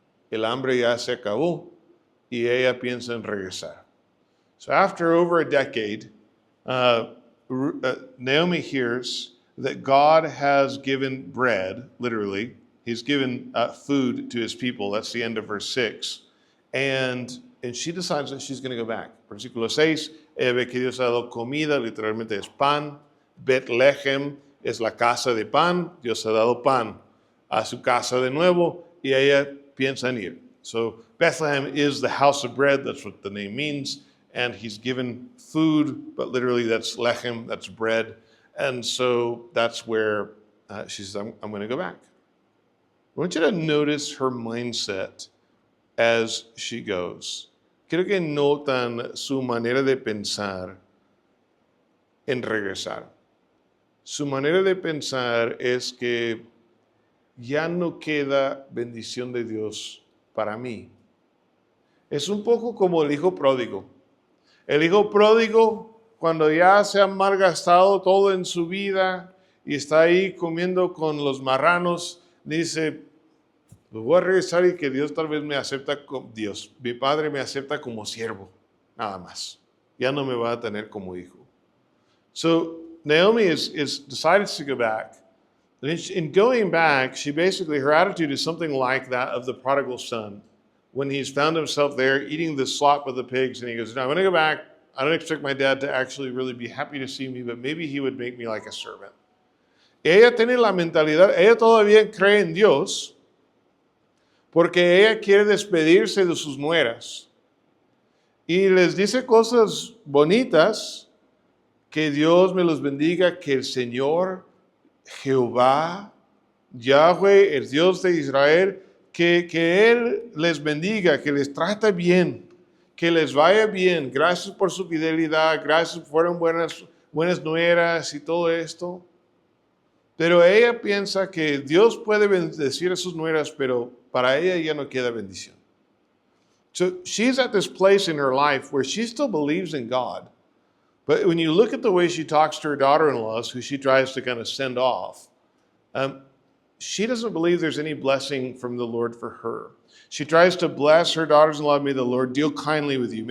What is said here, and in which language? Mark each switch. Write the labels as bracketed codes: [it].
[es] El hambre ya se acabó y ella piensa en regresar. [en] So after over a decade, Naomi hears that God has given bread, literally. He's given food to his people. That's the end of verse 6. And she decides that she's going to go back. [es] Versículo 6, ella ve que Dios ha dado comida, literalmente es pan. Betlehem es la casa de pan. Dios ha dado pan a su casa de nuevo y ella piensa en ir. [en] So Bethlehem is the house of bread. That's what the name means. and he's given food, but literally that's lechem, that's bread. And so that's where she says, I'm going to go back. I want you to notice her mindset as she goes. [es] Quiero que notan su manera de pensar en regresar. Su manera de pensar es que ya no queda bendición de Dios para mí. Es un poco como el hijo pródigo. El hijo pródigo, cuando ya se ha malgastado todo en su vida y está ahí comiendo con los marranos, dice, pues voy a regresar y que Dios tal vez me acepta como Dios. Mi padre me acepta como siervo, nada más. Ya no me va a tener como hijo. [en] So Naomi is decided to go back. In going back, she basically, her attitude is something like that of the prodigal son. When he's found himself there eating the slop of the pigs, and he goes, no, I'm going to go back. I don't expect my dad to actually really be happy to see me, but maybe he would make me like a servant. [es] Ella tiene la mentalidad, ella todavía cree en Dios, porque ella quiere despedirse de sus nueras. Y les dice cosas bonitas, que Dios me los bendiga, que el Señor, Jehová, Yahweh, el Dios de Israel, que Él les bendiga, que les trate bien, que les vaya bien. Gracias por su fidelidad, gracias, fueron buenas nueras y todo esto. Pero ella piensa que Dios puede bendecir a sus nueras, pero para ella ya no queda bendición. [en] So she's at this place in her life where she still believes in God. But when you look at the way she talks to her daughter-in-laws, who she tries to kind of send off, she doesn't believe there's any blessing from the Lord for her. She tries to bless her daughters-in-law. May the Lord deal kindly with you.